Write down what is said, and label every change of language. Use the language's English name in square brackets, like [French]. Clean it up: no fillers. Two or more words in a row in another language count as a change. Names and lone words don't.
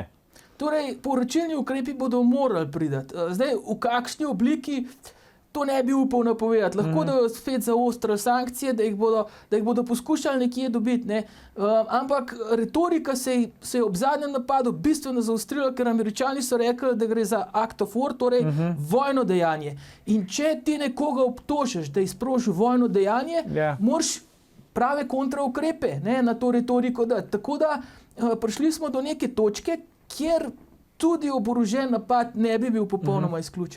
[Slovenian] Torej, povračilni ukrepi bodo morali priti. Zdaj, v kakšni obliki to ne bi upal napovedati. Lahko da bodo spet zaostrili sankcije, da jih bodo poskušali nekje dobiti. Ne? Ampak retorika se je ob zadnjem napadu bistveno zaostrila, ker Američani so rekli, da gre za [English] act of war, [Slovenian] torej vojno dejanje. In če ti nekoga obtožiš, da je sprožil vojno dejanje, moraš prave kontraukrepe, ne, na to retoriko dati. Tako da prišli smo do neke točke, kjer tudi oborožen napad ne bi bil popolnoma izključen.